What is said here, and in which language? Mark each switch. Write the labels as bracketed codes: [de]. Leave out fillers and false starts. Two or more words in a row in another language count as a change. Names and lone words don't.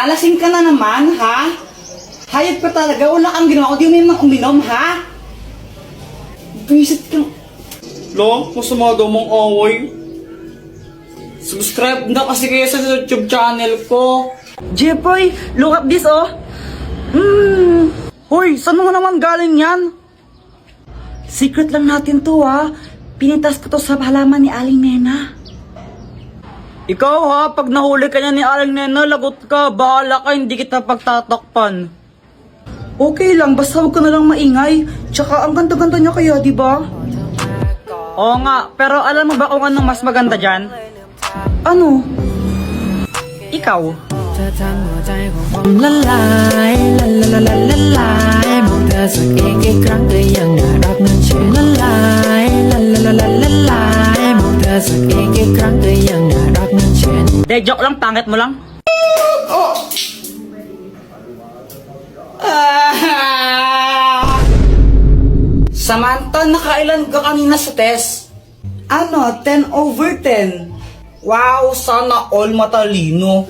[tl] Lasing ka na naman, ha? Hayag ka talaga, wala kang ginawa. Di mo uminom, ha? Visit ka. Lo, masama daw mong away. Subscribe na kasi kayo sa YouTube channel ko. Jepoy, [en] look up this, [tl] Hoy, saan mo naman galing yan? Secret lang natin to, ha? Pinitas ko to sa halaman ni Aling Nena. Ikaw, ha? Pag nahuli ka niya ni Aling Nena, lagot ka. Bahala ka, hindi kita pagtatakpan. Okay lang, basta huwag ka na lang maingay. Tsaka ang ganda-ganda niya kaya, di ba? Oo nga, pero alam mo ba kung anong mas maganda dyan? Ano? Ikaw. [th] เธอทำหัวใจของผมละลายละละละละละลายมองเธอสักเองกี่ครั้งก็ยังน่ารักนั้นเชื่อละลายละละละละละลายมองเธอสักเองกี่ครั้งก็ยังน่ารักนั้นเชื่อ [tl] De, joke lang, pangit mo lang. Samantha, nakailan ka kanina sa test? Ano, 10 over 10. Wow, sana all matalino.